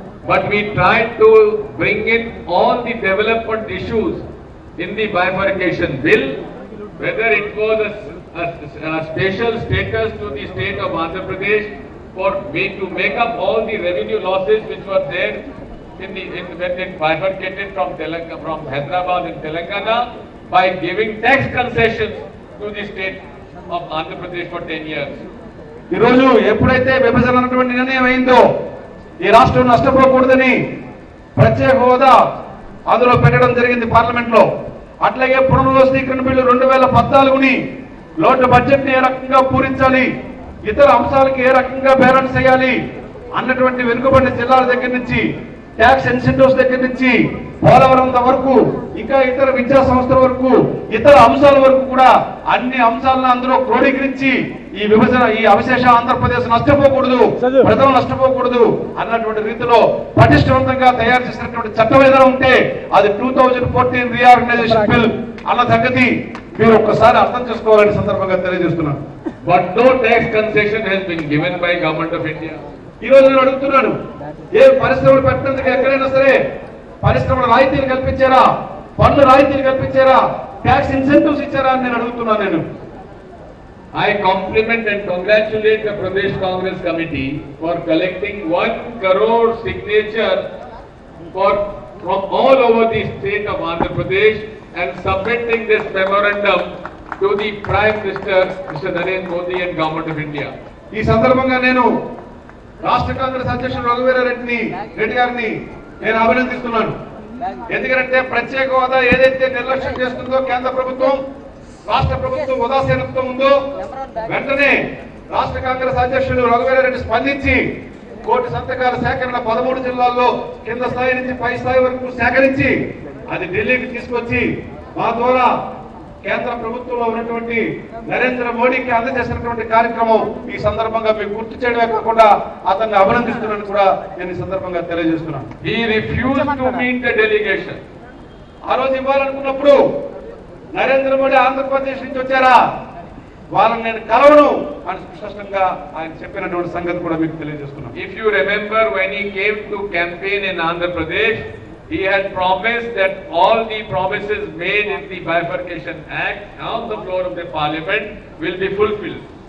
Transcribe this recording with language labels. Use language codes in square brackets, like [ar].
[en] But we tried to bring in all the development issues in the bifurcation bill, whether it was a special status to the state of Andhra Pradesh to make up all the revenue losses which were there when it bifurcated from Hyderabad and Telangana, by giving tax concessions to the state of Andhra Pradesh for 10 years. [te] ఈ రోజు ఎప్పుడైతే విభజన అన్నటువంటి నిర్ణయం అయిందో ఈ రాష్ట్రం నష్టపోకూడదని ప్రత్యేక హోదా అందులో పెట్టడం జరిగింది పార్లమెంట్ లో. అట్లాగే పునర్వ్యవస్థీకరణ బిల్లు 2014ని లోటు బడ్జెట్ ని ఏ రకంగా పూరించాలి, ఇతర అంశాలకు ఏ రకంగా బ్యాలెన్స్ చేయాలి అన్నటువంటి వెనుకబడిన జిల్లాల దగ్గర నుంచి, [en] tax incentives [te] దగ్గర నుంచి, పోలవరం వరకు, ఇంకా ఇతర విద్యా సంస్థల వరకు, ఇతర అంశాల వరకు కూడా అన్ని అంశాలను అందులో క్రోడీకరించి ఈ విభజన, ఈ అవశేష ఆంధ్రప్రదేశ్ నష్టపోకూడదు, ప్రజలు నష్టపోకూడదు అన్నటువంటి రీతిలో పటిష్టవంతంగా తయారు చేసినటువంటి చట్టం ఏదైనా ఉంటే అది 2014 [en] reorganisation bill [te] అన్న సంగతి మీరు ఒక్కసారి అర్థం చేసుకోవాలని సందర్భంగా తెలియజేస్తున్నాను. [en] But no tax concession has been given by Government of India. [te] ఈ రోజు నేను అడుగుతున్నాను, ఏ పరిశ్రమలు పెట్టినందుకు ఎక్కడైనా సరే పరిశ్రమల రాయితీలు కల్పించారా, పన్ను రాయితీలు కల్పించారా, [en] tax incentives [te] ఇచ్చారా అని నేను అడుగుతున్నాను. నేను [en] I compliment and congratulate the Pradesh Congress Committee for collecting 1 crore signature from all over the state of Andhra Pradesh and submitting this memorandum to the Prime Minister, Mr. Narendra Modi and Government of India. [te] ఈ సందర్భంగా నేను రాష్ట్ర కాంగ్రెస్ అధ్యక్షుడు రఘువీరారెడ్డి గారిని నేను అభినందిస్తున్నాను. ఎందుకంటే ప్రత్యేక హోదా ఏదైతే నిర్లక్ష్యం చేస్తుందో కేంద్ర ప్రభుత్వం, రాష్ట్ర ప్రభుత్వం ఉదాసీనత్వం ఉందో వెంటనే రాష్ట్ర కాంగ్రెస్ అధ్యక్షుడు రఘువీరారెడ్డి స్పందించి 1 కోటి సంతకాల సేకరణ 13 జిల్లాల్లో కింద స్థాయి నుంచి పై స్థాయి వరకు సేకరించి అది ఢిల్లీకి తీసుకొచ్చి మా ద్వారా కేంద్ర ప్రభుత్వంలో ఉన్నటువంటి నరేంద్ర మోడీకి అందజేసినటువంటి కార్యక్రమం ఈ సందర్భంగా మీకు గుర్తు చేయడమే కాకుండా అతన్ని అభినందిస్తున్నాను కూడా నేను ఈ సందర్భంగా తెలియజేస్తున్నాను. [en] He refused to meet the delegation. [te] ఆ రోజు ఇవ్వాలనుకున్నప్పుడు నరేంద్ర మోడీ ఆంధ్రప్రదేశ్ నుంచి వచ్చారా, వాళ్ళని నేను కలవను అని స్పష్టంగా ఆయన చెప్పినటువంటి సంగతి కూడా మీకు తెలియజేస్తున్నాను. [en] If you remember, when he came to campaign in Andhra Pradesh, he had promised that all the promises made in the Bifurcation Act on the floor of the Parliament will be fulfilled.